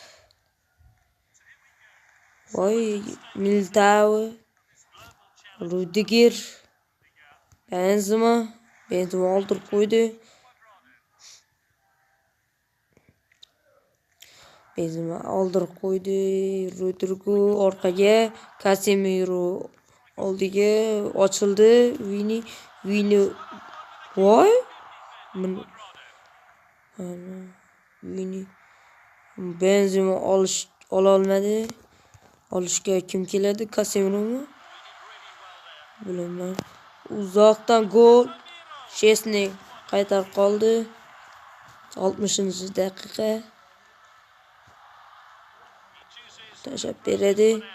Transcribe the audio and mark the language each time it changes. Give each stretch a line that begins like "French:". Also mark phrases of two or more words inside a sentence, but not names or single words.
Uzbek: Voy, Militao, Rudiger, Benzema oldirib qo'ydi. Rodrigo orqaga, Casemiro oldiga ochildi. Vini. Voy. Vini. Benzema ololmadi. Olishga kim keladi? Casemiromi? Bilmayman. Uzoqdan gol. Chesney qaytarib qoldi. 60-daqiqa. Tashab beradi.